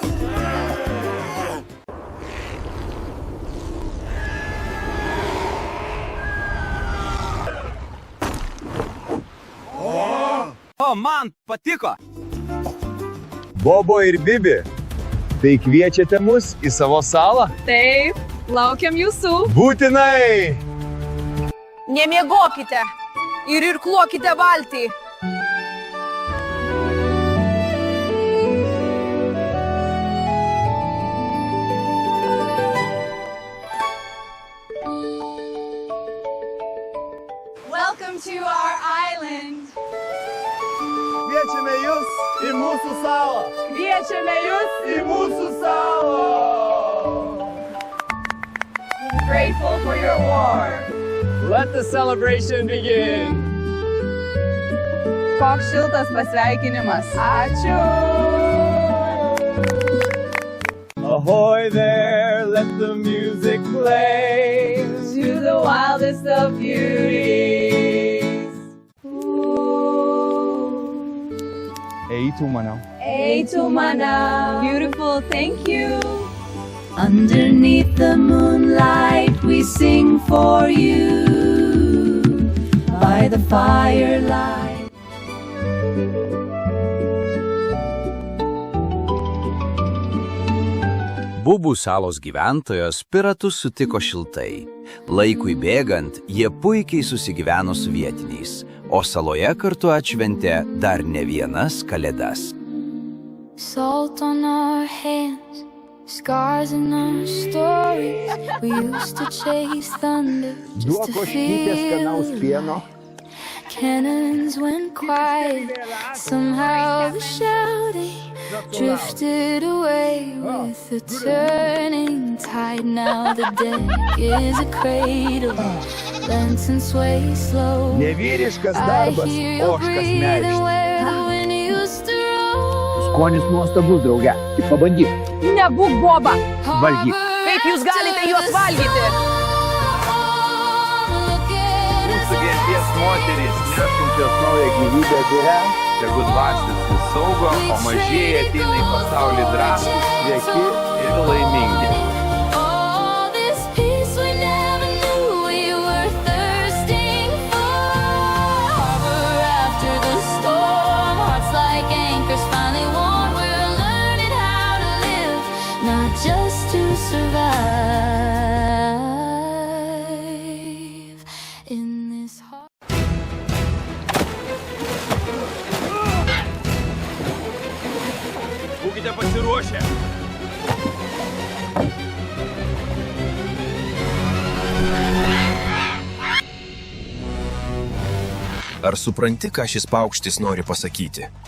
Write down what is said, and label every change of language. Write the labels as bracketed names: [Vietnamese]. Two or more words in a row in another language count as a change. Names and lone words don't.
[Lithuanian] O, man patiko. Bobo ir Bibi, tai kviečiate mus į savo salą? Taip, laukiam jūsų. Būtinai! Nemiegokite ir irkluokite valtį. [English] Welcome to our island. [Lithuanian] Kviečiame jūs į mūsų salą! Kviečiame jūs Į mūsų salą! [English] Grateful for your warmth. Let the celebration begin. [Lithuanian] Koks šiltas pasveikinimas. Ačiū. [English] Ahoy there, let the music play. To the wildest of beauties. Eitų maniau. Eitų mana. Beautiful, thank you. Underneath the moonlight we sing for you. By the firelight. [Lithuanian] Bubų salos gyventojos piratus sutiko šiltai. Laikui bėgant, jie puikiai susigyveno su vietiniais, o saloje kartu atšventė dar ne vienas kalėdas. [English] Salt on our hands, scars in our stories. We used to chase thunder just to feel pieno. Cannons went quiet. Somehow the shouting drifted away with the turning tide. Now the deck is a cradle, lanterns sway slow. [Lithuanian] Nevyriškas [English] I [Lithuanian] darbas, [English] hear you [Lithuanian] ožkas [English] breathing [Lithuanian] meištas. [English] where the wind used to roll. [Lithuanian] Skonis nuostabus, drauge. Tik pabandyk. Nebūk boba. Valgyk. Kaip jūs galite juos valgyti? Mūsų genties moterys, nešančios naują gyvybę biure, tegu dvasios vis saugo, o mažieji ateina į pasaulį drąsūs, sveiki ir laimingi. [English] All this peace we never knew we were thirsting for. Harbor after the storm, hearts like anchors finally warm. We're learning how to live, not just to survive. In this heart. [Lithuanian] Būkite pasiruošę. Ar supranti, ką šis paukštis nori pasakyti?